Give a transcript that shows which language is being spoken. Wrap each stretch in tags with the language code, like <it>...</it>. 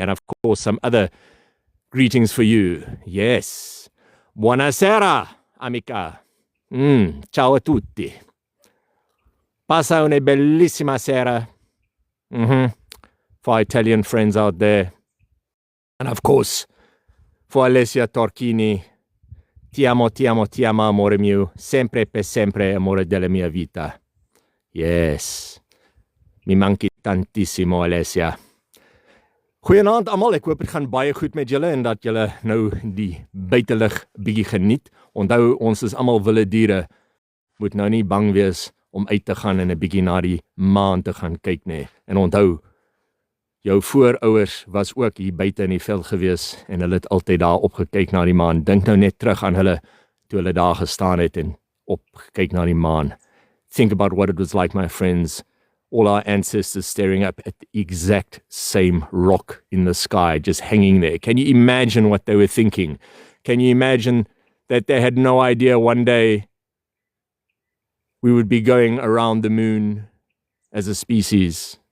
<en>And of course, some other greetings for you. Yes.</en> <it>Buonasera, amica. Ciao a tutti. Passa una bellissima sera.</it> <en>For our Italian friends out there. And of course, for</en> <it>Alessia Torchini, ti amo, amore mio, sempre per sempre, amore della mia vita.</it> <en>Yes.</en> <it>Mi manchi tantissimo, Alessia.</it> <af>Goeienaand almal, ek hoop dit gaan baie goed met julle en dat julle nou die buitelug bietjie geniet. Onthou, ons is almal wilde diere. Moet nou nie bang wees om uit te gaan en 'n bietjie na die maan te gaan kyk nie. En onthou, jou voorouers was ook hier buite in die veld gewees en hulle het altyd daar opgekyk na die maan. Dink nou net terug aan hulle toe hulle daar gestaan het en opgekyk na die maan.</af> <en>Think about what it was like, my friends. All our ancestors staring up at the exact same rock in the sky, just hanging there. Can you imagine what they were thinking? Can you imagine that they had no idea one day we would be going around the moon as a species?</en>